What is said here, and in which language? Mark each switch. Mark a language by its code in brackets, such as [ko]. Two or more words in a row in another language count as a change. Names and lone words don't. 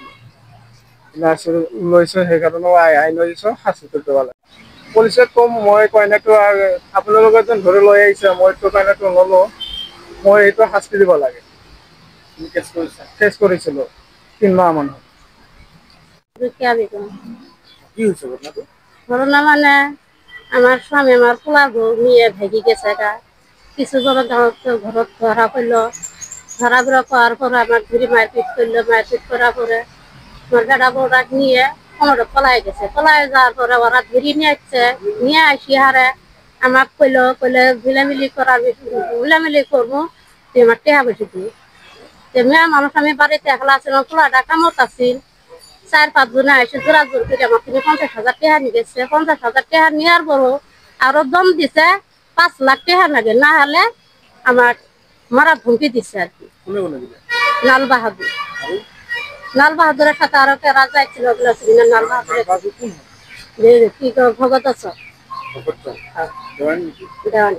[as] লৈছোঁ সেইকাৰণে আইন লৈছোঁ, শাস্তিটো দিব লাগে। পুলিচক ক'ম মই কইনাটো আপোনালোকে যেন ধৰি লৈ আহিছে, মইতো কইনাটো নলওঁ, মই এইটো শাস্তি দিব লাগে। কেছ কৰিছিলোঁ 3 মাহমান। কি হৈছে ঘটনাটো? [bn] ঘটনা মানে আমার স্বামী আমার পোলা বউ নিয়ে ভেগি গেছে গা। কিছু ঘৰত ধরা পড়লো। ধরা পড়ার পর আমার ধরে মারপিট করলো। মারপিট করার পরে আমার বেটা বউটা নিয়ে কোনো পলাই গেছে। পলাই যাওয়ার পরে ওরা ধরে নিয়ে আসছে। নিয়ে আসি হারে আমাকে কইলে গুলামিলি করবো, তুই আমার টেহা বসে দিই। মেয়ে মানুষ আমি বাড়িতে একলা ছিলাম, পোলাটা কামত আছিল। 4-5 জনে এসে জোরা জোর করে আমার থেকে 50,000 টাকা নিয়ে গেছে। 50,000 টাকা নেওয়ার পরও আরো দম দিছে 5 লাখ টাকা লাগে, না হলে আমার মারা ধমকি দিচ্ছে আর কি। লাল বাহাদুরের সাথে আরো কেরা যাইছিল লাল বাহাদুর কি ভগত আছে দেওয়ানি।